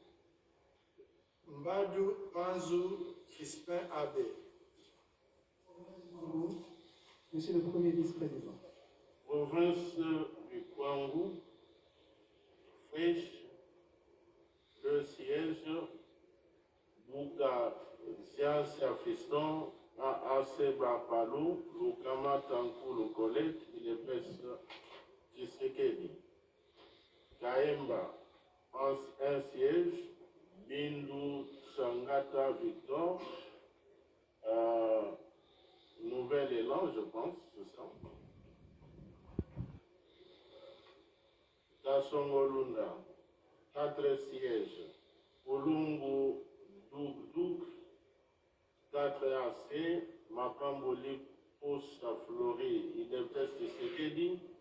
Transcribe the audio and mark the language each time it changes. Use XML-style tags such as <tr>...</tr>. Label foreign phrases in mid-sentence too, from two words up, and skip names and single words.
<fr>Mbadou Anzou Crispin Abbé. Monsieur le Premier vice-président. Province du Kwangu, Friche, 2 sièges. Bouka Ziansia Fiston, AAC Bapalou, Lukama Tankou Colette, UDPS Tshisekedi. Kaemba, 1 siège. Bindu Sangata Victor, Nouvel Élan, je pense, c'est ça. Tassongolunda, 4 sièges. Olungu Douk, 4 AC, Makamboli Posta Flori, IDPS Tshisekedi.</fr>